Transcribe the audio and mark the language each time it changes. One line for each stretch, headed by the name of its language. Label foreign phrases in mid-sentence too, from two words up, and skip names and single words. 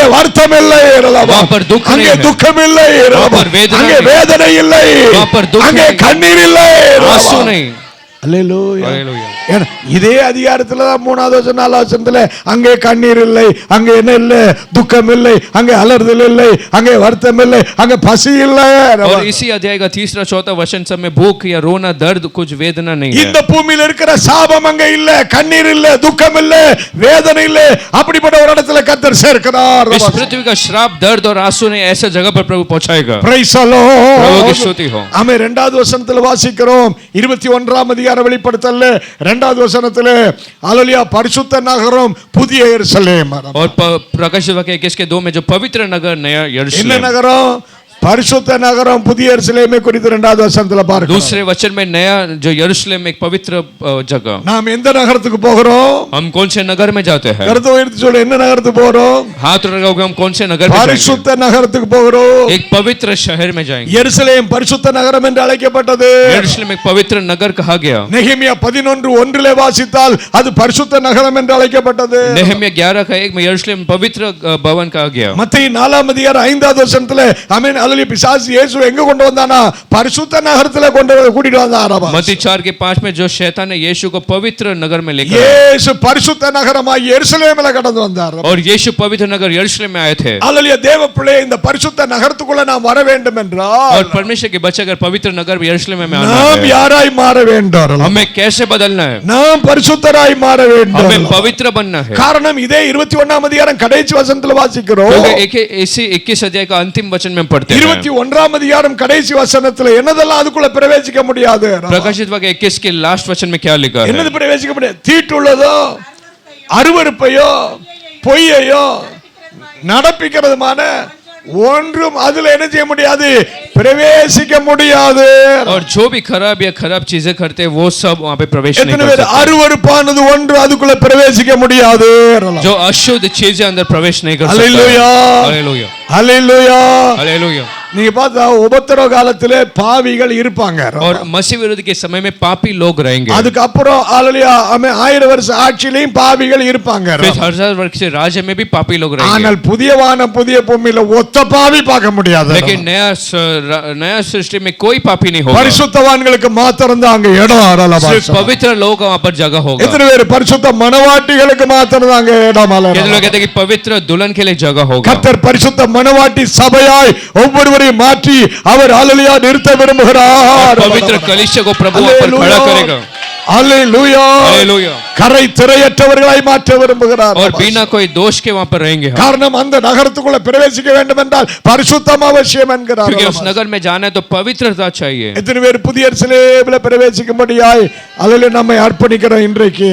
Hindi: है.
Tamil: வருத்தம் இல்லை.
Hindi: वहां पर दुख नहीं
Tamil: அங்கே
Hindi: है.
Tamil: துக்கம் இல்லை.
Hindi: वहां पर वेदना
Tamil: அங்கே
Hindi: नहीं.
Tamil: வேதனை இல்லை.
Hindi: वहां पर दुख
Tamil: அங்கே
Hindi: नहीं.
Tamil: கண்ணீர் இல்லை.
Hindi: आंसू नहीं.
Tamil: அல்லேலூயா.
Hindi: हालेलुया.
Tamil: ஏன்னா இதே அதிகாரத்துல தான் 3வது வசனம் 4வது வசனத்துல அங்கே கண்ணீர் இல்லை, அங்கே என்ன இல்லை? துக்கம் இல்லை, அங்கே அலறுதல் இல்லை, அங்கே வருத்தம் இல்லை, அங்கே பசி இல்லை.
Hindi: और इसी अध्याय का 3रा 4था वचन सब में भूख या रोना, दर्द, कुछ वेदना नहीं है.
Tamil: இந்த பூமியில இருக்கிற சாபம் அங்கே இல்ல, கண்ணீர் இல்ல, துக்கம் இல்ல, வேதனை இல்ல. அப்படிப்பட்ட ஒரு இடத்துல கர்த்தர் சேர்க்கிறார்.
Hindi: इस पृथ्वी का श्राप, दर्द और आंसू नहीं, ऐसे जगह पर प्रभु पहुंचाएगा.
English: Praise the Lord.
Hindi: प्रभु की स्तुति हो.
Tamil: ஆமென். 2வது வசனத்துல வாசிக்கிறோம், 21ஆம் அதிகார வெளிப்படுத்தல்ல 2வது வசனத்துல ஹalleluya, பரிசுத்த நகரம் புதிய எருசலேம்.
Hindi: और प्रकाशित वाक्य 21 के 2 में जो पवित्र नगर नया
Tamil: என்ன
Hindi: यरूशलेम,
Tamil: நகரம்? பரிசுத்த நகரம் புதிய எருசலேமை குறித்து 2வது வசனத்துல பார்க்கிறோம்.
Hindi: दूसरे वचन में नया जो यरूशलेम एक पवित्र जगह.
Tamil: நாம் எந்த நகரத்துக்கு போகிறோம்?
Hindi: हम कौन से नगर में जाते हैं?
Tamil: கருத்து உயர்த்தி சொல்ல, என்ன நகரத்துக்கு போகிறோம்?
Hindi: हाथ उठाकर हम कौन से नगर में जाएंगे?
Tamil: பரிசுத்த நகரத்துக்கு போகிறோம்.
Hindi: एक पवित्र शहर में जाएंगे.
Tamil: எருசலேம் பரிசுத்த நகரம் என்று அழைக்கப்பட்டது.
Hindi: यरूशलेम एक पवित्र नगर कहा गया.
Tamil: நெகேமியா 11:1 வாசித்தால் அது பரிசுத்த நகரம் என்று அழைக்கப்பட்டது.
Hindi: नेहमिया 11 का 1 में यरूशलेम पवित्र भवन कहा गया.
Tamil: மத்தேயு 4ஆம் அதிகாரம் 5வது வசனத்துல ஆமென் ஹalleluya, பிசாசு இயேசு எங்க கொண்டு வந்தானா? பரிசுத்த நகரத்துல கூட்டிட்டு வந்தாராம்.
Hindi: मत्ती 4 के 5 में जो शैतान ने यीशु को पवित्र नगर में लेकर आया.
Tamil: இயேசு பரிசுத்த நகரமாய் எருசலேமில கடந்து வந்தார்.
Hindi: और यीशु पवित्र नगर यरूशलेम में आए थे.
Tamil: ஹalleluya. தேவ பிள்ளை, இந்த பரிசுத்த நகரத்துக்குள்ள நாம் வர வேண்டும் என்றால்
Hindi: और परमेश्वर के बच्चे अगर पवित्र नगर यरूशलेम में आना
Tamil: நாம்
Hindi: है,
Tamil: யாராய் மாற வேண்டும்?
Hindi: हमें कैसे बदलना है?
Tamil: நாம் பரிசுத்தராய் மாற வேண்டும்.
Hindi: हमें पवित्र बनना है.
Tamil: காரணம் இதே 21ஆம் அதிகாரம் கடைசி வசனத்துல வாசிக்கிறோம்.
Hindi: क्योंकि इसी 21 अध्याय का अंतिम वचन में पढ़ते हैं.
Tamil: 21ஆம் அதிகாரம் கடைசி வசனத்துல என்னதெல்லாம் அதுக்குள்ள பிரவேசிக்க முடியாது?
Hindi: प्रकाशित वाक्य 21 के लास्ट वचन में क्या लिखा है?
Tamil: என்னது பிரவேசிக்க முடியாது? தீட்டுள்ளதோ, அருவருப்பையோ, பொய்யையோ நடப்பிக்கிறதுமான ஒன்றும் அதுல என்ன செய்ய முடியாது? பிரவேசிக்க முடியாது.
Hindi: और जो भी खराब या खराब चीजें करते हैं वो सब वहां पे प्रवेश नहीं
Tamil: எத்தனை
Hindi: कर
Tamil: பேர்
Hindi: सकते.
Tamil: அருவருப்பானது ஒன்று அதுக்குள்ள பிரவேசிக்க முடியாது?
Hindi: जो अशुद्ध चीजें अंदर प्रवेश नहीं कर सकता. हालेलुया. हालेलुया.
Tamil: ஹalleluya.
Hindi: हालेलुया.
Tamil: நீங்க பார்த்தா உபத்திரவ காலத்திலே பாவிகள் இருப்பாங்க.
Hindi: और मसीह विरोधी के समय में पापी लोग रहेंगे.
Tamil: அதுக்கு அப்புறம் ஹalleluya, ஆமென், 1000 வருஷ ஆட்சியிலும் பாவிகள் இருப்பாங்க.
Hindi: फिर 1000 वर्ष के राज्य में भी पापी लोग रहेंगे.
Tamil: ஆனால் புதிய வானம் புதிய பூமியில ஒத்த பாவி பார்க்க முடியாது.
Hindi: लेकिन नया सृष्टि में कोई पापी नहीं होगा.
Tamil: பரிசுத்தவான்களுக்கு மாத்திரம் தான் அங்க இடம்.
Hindi: सिर्फ पवित्र लोग वहां पर जगह होगा.
Tamil: எத்தனை பேர் பரிசுத்த மணவாட்டிகளுக்கு மாத்திரம் தான் அங்க இடம்?
Hindi: कितने लोग कहते हैं कि पवित्र दुल्हन के लिए जगह होगा.
Tamil: கர்த்தர் பரிசுத்த மணவாட்டி சபையாய் ஒவ்வொருவரையும் மாற்றி அவர் ஹalleluya நிறுத்த விரும்புகிறார்.
Hindi: पवित्र कलीसिया को प्रभु वहां पर खड़ा करेगा.
Tamil: ஹalleluya.
Hindi: हालेलुया.
Tamil: கரை திரையற்றவர்களாய் மாற்ற விரும்புகிறார்.
Hindi: और बिना कोई दोष के वहां पर रहेंगे.
Tamil: காரணம் அந்த நகரத்துக்குள்ள பிரவேசிக்க வேண்டும் என்றால் பரிசுத்தம் அவசியம் என்கிறார்.
Hindi: क्योंकि उस नगर में जाना है तो पवित्रता चाहिए.
Tamil: எத்தனை பேர் புதிய எருசலேமில பிரவேசிக்கும்படியாய் அதிலே நம்மை அர்ப்பணிக்கிறோம் இன்றைக்கு?